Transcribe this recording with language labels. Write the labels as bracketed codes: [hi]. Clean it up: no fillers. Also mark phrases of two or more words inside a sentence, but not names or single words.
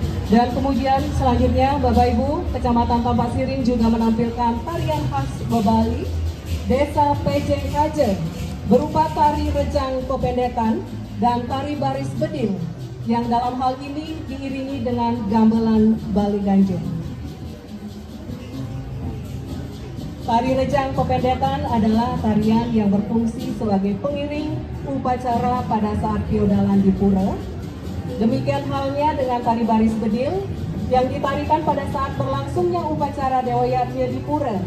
[id] Dan kemudian selanjutnya Bapak Ibu, Kecamatan Tampak Siring juga menampilkan tarian khas Bebali, Desa Pejeng Kajen, berupa tari rejang pependetan dan tari baris bedil, yang dalam hal ini diiringi dengan gamelan Bali Ganjeng. Tari rejang pependetan adalah tarian yang berfungsi sebagai pengiring upacara pada saat feodalan di pura. Demikian halnya dengan tari baris bedil yang ditarikan pada saat berlangsungnya upacara Dewa Yatnya di pura.